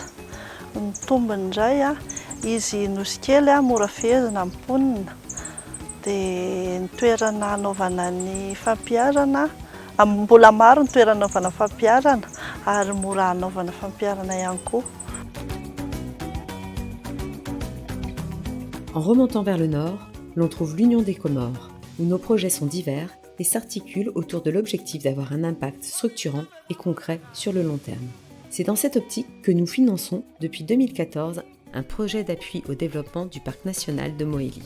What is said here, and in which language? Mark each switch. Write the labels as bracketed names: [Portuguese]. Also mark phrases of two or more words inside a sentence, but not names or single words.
[Malagasy] Ny tombony indray izy nosy kely mora fehezina amin'ny mponina dia ny toerana anaovana ny fampiarana mbola maro ny toerana anaovana fampiarana ary mora anaovana fampiarana ihany koa. [French] En remontant vers le nord, l'on trouve l'Union des Comores, où nos projets sont divers et s'articulent autour de l'objectif d'avoir un impact structurant et concret sur le long terme. C'est dans cette optique que nous finançons, depuis 2014, un projet d'appui au développement du parc national de Moélie.